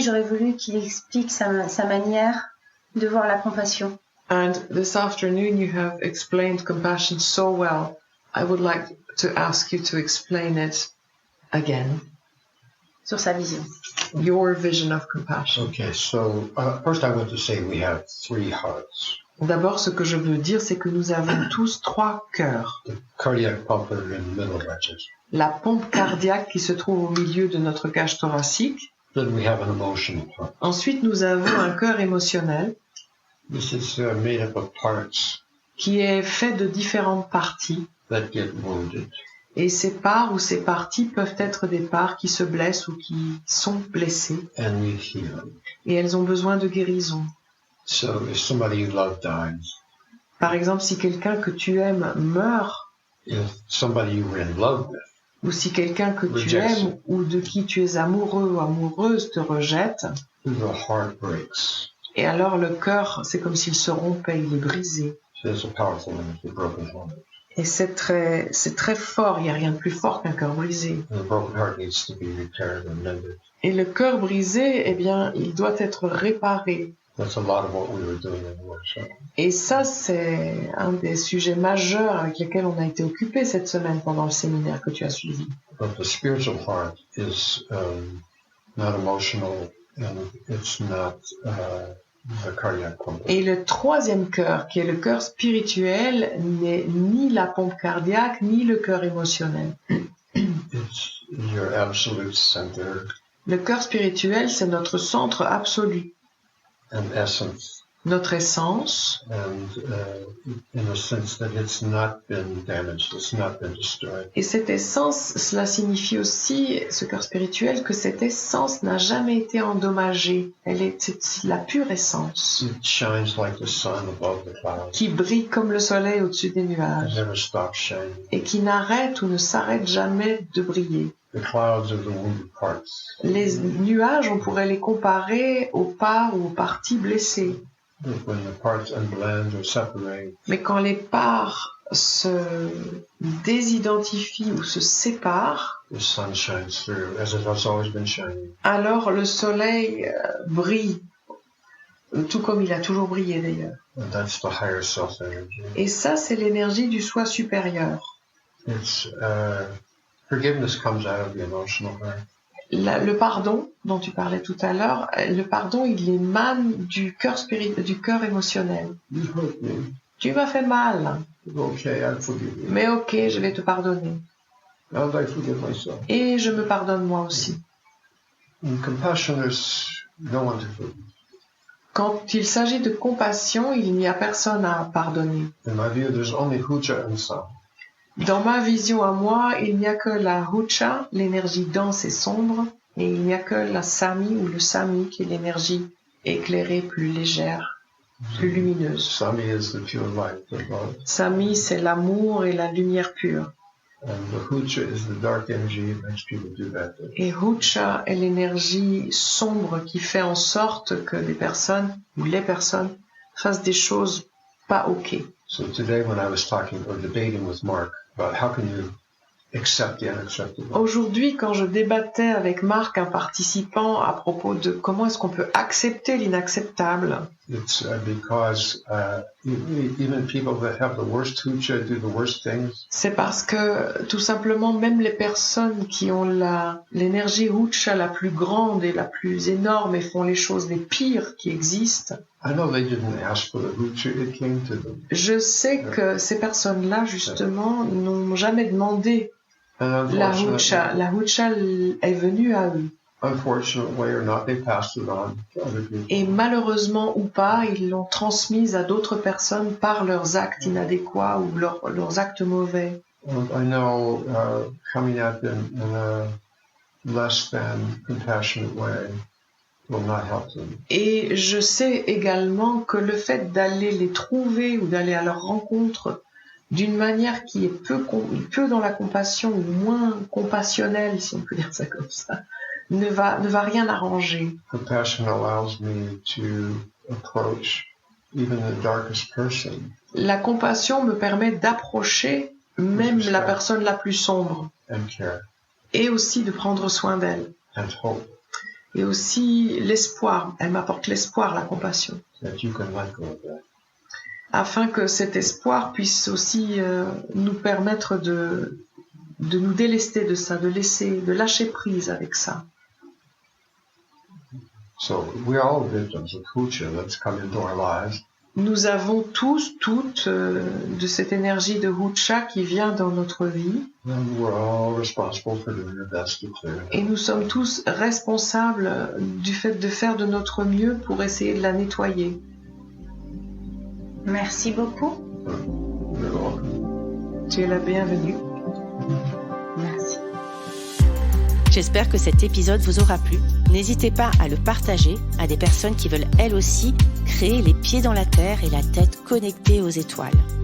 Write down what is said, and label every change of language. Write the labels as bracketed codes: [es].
[fr] J'aurais voulu qu'il explique sa manière de voir la compassion. [en] And this afternoon you have explained compassion so well. I would like to ask you to explain it again, [fr] Sur sa vision. [en] your vision of compassion. Okay, so first I want to say we have 3 hearts. [fr] D'abord, ce que je veux dire, c'est que nous avons tous 3 cœurs. [en] The cardiac pump in the middle of our chest. [fr] La pompe cardiaque qui se trouve au milieu de notre cage thoracique. [en] Then we have an emotional heart. [fr] Ensuite, nous avons un cœur émotionnel [en] This is made up of parts [fr] qui est fait de différentes parties. [en] that get wounded. [fr] Et ces parts ou ces parties peuvent être des parts qui se blessent ou qui sont blessées. [en] And we heal. [fr] Et elles ont besoin de guérison. [en] So if somebody you love dies, [fr] Par exemple, si quelqu'un que tu aimes meurt, [en] if somebody you were in love with, [fr] ou si quelqu'un que tu [en] Rejection. [fr] aimes ou de qui tu es amoureux ou amoureuse te rejette, [en] the heart breaks. [fr] et alors le cœur, c'est comme s'il se rompait, il est brisé. [en] So it's a powerful image, the broken heart. [fr] Et c'est très fort, il n'y a rien de plus fort qu'un cœur brisé. [en] And the broken heart needs to be repaired and mended. [fr] Et le cœur brisé, eh bien, il doit être réparé. [en] That's a lot of what we were doing in the workshop. [fr] Et ça, c'est un des sujets majeurs avec lesquels on a été occupé cette semaine pendant le séminaire que tu as suivi. [en] But the spiritual heart is not emotional and it's not the cardiac pump. [fr] Et le troisième cœur, qui est le cœur spirituel, n'est ni la pompe cardiaque, ni le cœur émotionnel. [en] It's your absolute center [fr] Le cœur spirituel, c'est notre centre absolu, [en] and essence, [fr] notre essence, [en] and in the sense that it's not been damaged, it's not been destroyed. [fr] et cette essence, cela signifie aussi, ce cœur spirituel, que cette essence n'a jamais été endommagée. C'est la pure essence, [en] It shines like the sun above the clouds. [fr] qui brille comme le soleil au-dessus des [en] It [fr] nuages, [en] never stops shining. [fr] et qui n'arrête ou ne s'arrête jamais de briller. [en] The clouds are the wounded parts. [fr] Les nuages, on pourrait les comparer aux parts ou aux parties blessées. [en] But when the parts unblend or separate, [fr] Mais quand les parts se désidentifient ou se séparent, [en] the sun shines through, as it has always been shining. [fr] alors le soleil brille, tout comme il a toujours brillé d'ailleurs. [en] And that's the higher self energy. [fr] Et ça, c'est l'énergie du soi supérieur. [en] It's forgiveness comes out of the emotional heart. [fr] Le pardon, dont tu parlais tout à l'heure, le pardon, il émane du cœur émotionnel. [en] You hurt me. [fr] Tu m'as fait mal, [en] Okay, I forgive you. [fr] mais ok, je vais te pardonner. [en] And I forgive myself. [fr] Et je me pardonne moi aussi. [en] In compassion, there's no one to forgive. [fr] Quand il s'agit de compassion, il n'y a personne à pardonner. [en] In my view, there's only Hucha and Sam. [fr] Dans ma vision à moi, il n'y a que la Hucha, l'énergie dense et sombre, et il n'y a que la Sami ou le Sami, qui est l'énergie éclairée, plus légère, plus lumineuse. [en] Sami is the pure light of love. [fr] Sami, c'est l'amour et la lumière pure. [en] And the Hucha is the dark energy that makes people do bad things. [fr] Et Hucha est l'énergie sombre qui fait en sorte que des personnes, ou les personnes, fassent des choses pas ok. [en] So today when I was talking or debating with Mark about how can you accept the unacceptable, [fr] Aujourd'hui, quand je débattais avec Marc, un participant, à propos de comment est-ce qu'on peut accepter l'inacceptable, [en] it's because even people that have the worst Hucha do the worst things. [fr] c'est parce que tout simplement même les personnes qui ont l'énergie Hucha la plus grande et la plus énorme et font les choses les pires qui existent, [en] I know they didn't ask for the Hucha, it came to them. [fr] je sais que ces personnes-là justement n'ont jamais demandé [en] And [fr] La hucha est venue à eux. [en] unfortunately or not, they passed it on to other people. [fr] Et malheureusement ou pas, ils l'ont transmise à d'autres personnes par leurs actes inadéquats ou leurs actes mauvais. [en] I know coming at them in a less than compassionate way will not help them. [fr] Et je sais également que le fait d'aller les trouver ou d'aller à leur rencontre d'une manière qui est peu dans la compassion ou moins compassionnelle, si on peut dire ça comme ça, ne va rien arranger. [en] Compassion allows me to approach even the darkest person. [fr] La compassion me permet d'approcher même la personne la plus sombre [en] And care [fr] et aussi de prendre soin d'elle. [en] and hope [fr] Et aussi l'espoir. Elle m'apporte l'espoir, la compassion. [en] that you can let go of that. [fr] Afin que cet espoir puisse aussi nous permettre de nous délester de ça, de lâcher prise avec ça. [en] So we're all victims of hucha that's come into our lives. [fr] Nous avons tous, toutes, de cette énergie de hucha qui vient dans notre vie. [en] And we're all responsible for doing our best to clear it. [fr] Et nous sommes tous responsables du fait de faire de notre mieux pour essayer de la nettoyer. Merci beaucoup. [en] You're welcome. [fr] Tu es la bienvenue. Merci. J'espère que cet épisode vous aura plu. N'hésitez pas à le partager à des personnes qui veulent elles aussi créer les pieds dans la terre et la tête connectée aux étoiles.